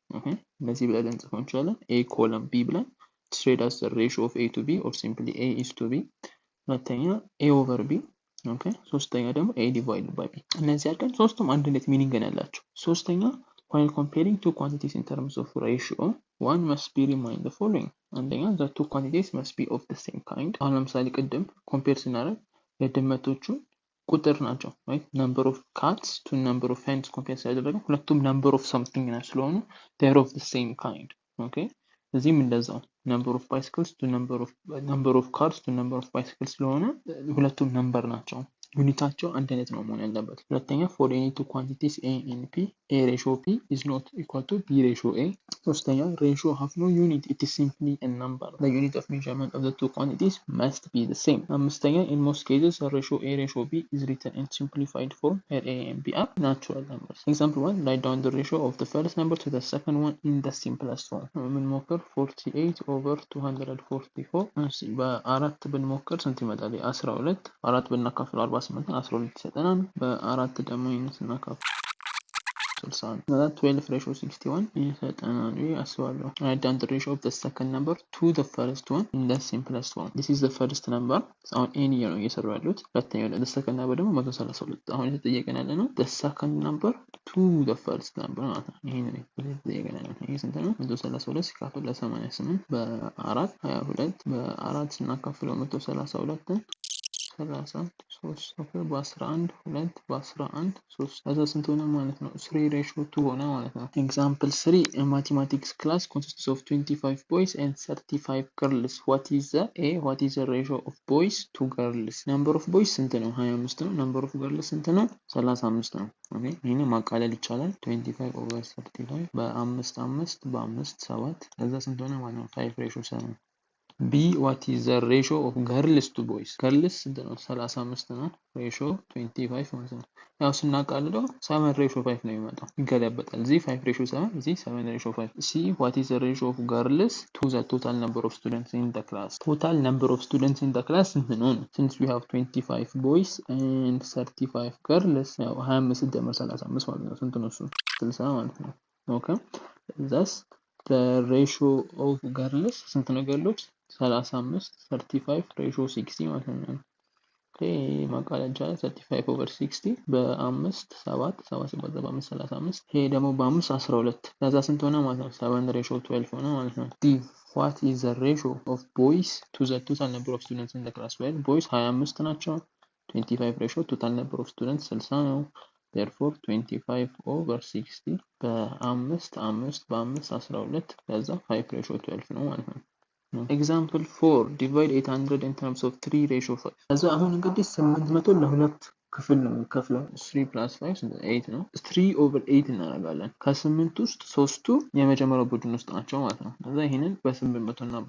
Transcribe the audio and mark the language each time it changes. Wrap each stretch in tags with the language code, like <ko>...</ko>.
<en>Okay, let's see what A column B</en> <am>ብለን</am> <en>straight as the ratio of A to B or simply A is to B.</en> <am>ሁለተኛ</am> <en>A over B. Okay,</en> <am>ሶስተኛ ደግሞ</am> <en>A divided by B.</en> <am>እነዚህ አድርገን ሶስቱም አንድ አይነት ሚኒንግ ያላቸው። ሶስተኛ</am> <en>while comparing two quantities in terms of ratio, one must be remind the following. አንደኛ the two quantities must be of the same kind.</en> <am>አሁን ለምሳሌ ቅድም compare ስናደርግ የድመቶቹ ቁጥር ናቸው፣</am> <en>right? number of cats to number of hens</en> <am>compare ሲያደርገን ሁለቱም</am> <en>number of something</en> <am>ነው ስለሆኑ</am> <en>they are of the same kind. Okay,</en> <am>እዚህም እንደዛው</am> <en>number of bicycles to number of cars to number of bicycles</en> <am>ስለሆነ ሁለቱም ነምበር ናቸው፣ ዩኒታቸው አንድ አይነት ነው መሆን ያለበት። ሁለተኛ</am> <en>for any two quantities A and P, A ratio P is not equal to B ratio A.</en> <am>ሶስተኛ</am> <en>ratio have no unit, it is simply a number. The unit of measurement of the two quantities must be the same.</en> <am>አምስተኛ</am> <en>in most cases the ratio A ratio B is written in simplified form where A and B are natural numbers. Example 1, write down the ratio of the first number to the second one in the simplest form.</en> <am>ብንሞክር 48 over 244 በአራት ብንሞክር ስንት ይመጣል? 12 አራት ብናካፍለው 48 12 ይሰጠናል። በአራት ደግሞ ስናካፍል 61 12 ratio 61 ይሰጠናል ብዬ አስባለሁ።</am> <en>write down the ratio of the second number to the first one in the simplest form. This is the first number.</en> <am>አሁን ኤን ነው እየሰራሁ ያሉት። ሁለተኛው</am> <en>the second number</en> <am>ደግሞ 132። አሁን የተጠየቀን ያለ ነው</am> <en>the second number to the first number</en> <am>ማለት ነው። ይሄን ነው የተጠየቀን ያለ ነው። ይሄ ስንት ነው? 132 ሲካፈል ለ88 በ4 22 በ4 ስናካፍለው 132 3 በ11 2 በ11 3 ከዛ ስንት ሆነ ማለት ነው? 3:2 ሆነ ማለት ነው።</am> <en>Example 3, a mathematics class consists of 25 boys and 35 girls. What is the ratio of boys to girls? Number of boys</en> <am>ስንት ነው? 25 ነው።</am> <en>number of girls</en> <am>ስንት ነው? 35 ነው። ኦኬ፣ ይሄን ማቃለል ይቻላል። 25 over 35 በ5 5 በ5 7 ከዛ ስንት ሆነ ማለት ነው? 5:7.</am> <en>B, what is the ratio of girls to boys? girls</en> <am>ስንት ነው? 35 ነው። ratio 25 ማለት ነው። ያው ስናቃልለው 7:5 ነው የሚመጣው፣ ይገለበጣል። እዚህ 5:7 እዚህ 7:5። C,</am> <en>what is the ratio of girls to the total number of students in the class? total number of students in the class</en> <am>ስንት ነው?</am> <en>since we have 25 boys and 35 girls,</en> <am>ያው 25 ሲደመር 35 ማለት ነው። ስንት ነው እሱ? 60 ማለት ነው።</am> <en>okay, thus the ratio of girls</en> <am>ስንት ነው? girls 35 35</am> <en>ratio 60</en> <am>ማለት ነው። ኦኬ ማቃለል ይቻላል። 35 over 60 በ5 7 7 በ5 35 ይሄ ደግሞ በ5 12 ከዛ ስንት ሆነ ማለት ነው? 7:12 ሆነ ማለት ነው።</am> <en>D, what is the ratio of boys to the total number of students in the class? well boys 25</en> <am>ናቸው። 25</am> <en>ratio total number of students</en> <am>60 ነው።</am> <en>therefore 25 over 60</en> <am>በ5 12 ከዛ 5 ratio 12 ነው ማለት ነው።</am> <en>Example 4 divide 800 in terms of 3 ratio 5</en> <am>ከዛ አሁን እንግዲህ 800 ለሁለት ክፍል ነው የሚከፍለው</am> <en>3 plus 5</en> <am>8 ነው 3 over 8 እናደርጋለን ከ8 ውስጥ ሶስቱ የመጀመሪያው ቡድን ውስጥ ናቸው ማለት ነው። ከዛ ይሄንን በ800</am>